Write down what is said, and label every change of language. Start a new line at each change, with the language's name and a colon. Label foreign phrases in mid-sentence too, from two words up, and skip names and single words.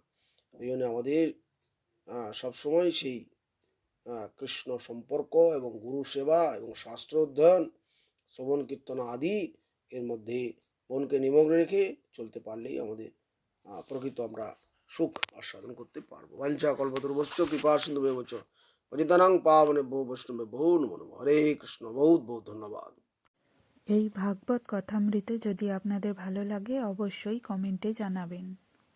Bangla: এই জন্য আমাদের সবসময় সেই কৃষ্ণ সম্পর্ক এবং গুরু সেবা এবং শাস্ত্র অধ্যয়ন, শ্রবণ কীর্তন আদি এর মধ্যে মনকে নিমগ্ন রেখে চলতে পারলেই আমাদের প্রকৃত আমরা সুখ আস্বাদন করতে পারবো।
Sanskrit: বাঞ্ছা কল্পতরুভ্যশ্চ কৃপা সিন্ধুভ্যেব চ পতিতানাং পাবনে বহু বৈষ্ণবে বহু নমো নমঃ।
Bangla: হরে কৃষ্ণ, বহুত বহুত ধন্যবাদ। এই ভাগবত কথামৃত যদি আপনাদের ভালো লাগে অবশ্যই কমেন্টে জানাবেন।